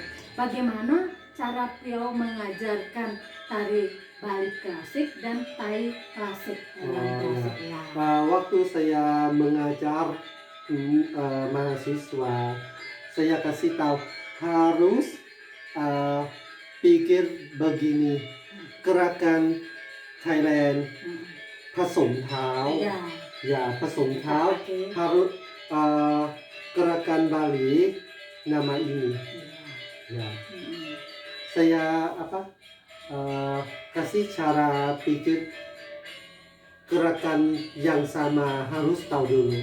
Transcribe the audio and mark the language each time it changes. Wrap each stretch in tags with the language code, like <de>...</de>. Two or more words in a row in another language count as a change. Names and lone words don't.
<id>Bagaimana cara Piao mengajarkan tari Bali klasik dan Thai klasik? Waktu saya mengajar mahasiswa, saya kasih tahu harus pikir begini, gerakan Thailand</id> <th>ผสมเท้า</th> <id>ya</id> <th>ผสมเท้า</th> <id>harus gerakan Bali nama ini. Ya. Saya kasih cara pikir gerakan yang sama harus tahu dulu.</id>